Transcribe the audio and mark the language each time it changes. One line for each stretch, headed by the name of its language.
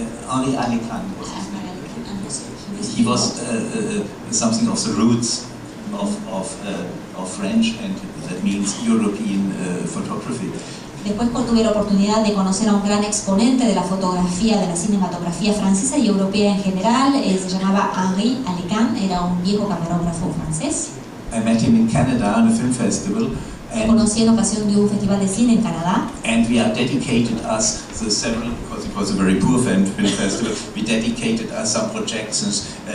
English: Henri Alecan was his name. He was something of the roots of French, and that means European photography.
Spanish: Después tuve la oportunidad de conocer a un gran exponente de la fotografía, de la cinematografía francesa y europea en general. Se llamaba Henri Alecan, era un viejo camarógrafo francés.
English: I met him in Canada on a film festival.
Spanish: Lo conocí en ocasión de un festival de cine en Canadá.
English: And we are dedicated us the several, because it was a very poor film festival, we dedicated us some projections.